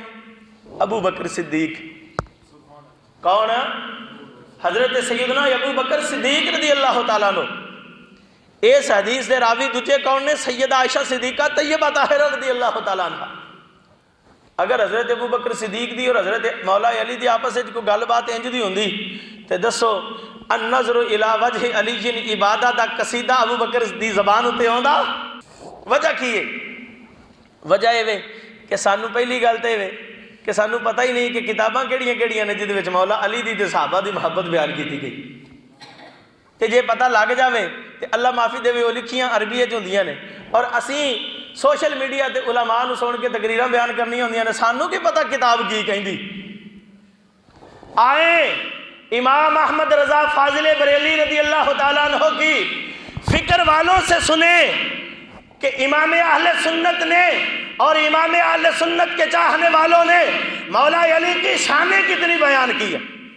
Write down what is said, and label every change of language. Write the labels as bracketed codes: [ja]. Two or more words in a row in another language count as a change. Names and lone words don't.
[ur] ابو بکر صدیق۔ کون ہے؟ حضرت سیدنا ابو بکر صدیق [ar] رضی اللہ تعالیٰ عنہ۔ [pa] اس حدیث دے راوی دوجے کون نے؟ سیدہ عائشہ صدیقہ طیبہ طاہرہ [ar] رضی اللہ تعالیٰ عنہ۔ [pa] اگر حضرت ابو بکر صدیق دی اور حضرت مولا علی دی آپس میں کوئی گل بات انج دی ہوندی تے دسو [ar] النظر الی وجہ علی عبادہ [pa] دا قصیدہ ابو بکر دی زبان اتے ہوندا؟ وجہ کی ہے؟ وجہ یہ کہ سانو پہلی گل تے یہ کہ سانو پتہ ہی نہیں کہ کتاباں کیڑیاں کیڑیاں نے جدے وچ مولا علی دی تے صحابہ دی محبت بیان کیتی گئی، تے جے پتہ لگ جاوے تے اللہ معافی دے وہ لکھیاں عربی وچ ہوندیاں نے، اور اسی [en] social media [pa] تے علماء نو سن کے تقریراں بیان کرنی ہوندیاں نے، سانو کی پتہ کتاب کی کہندی۔ [ur] آئے امام احمد رضا فاضل بریلی [ar] رضی اللہ تعالیٰ عنہ [ur] کی فکر والوں سے سنیں کہ امام اہل سنت نے اور امام اہل سنت کے چاہنے والوں نے مولا علی کی شانیں کتنی بیان کی ہے۔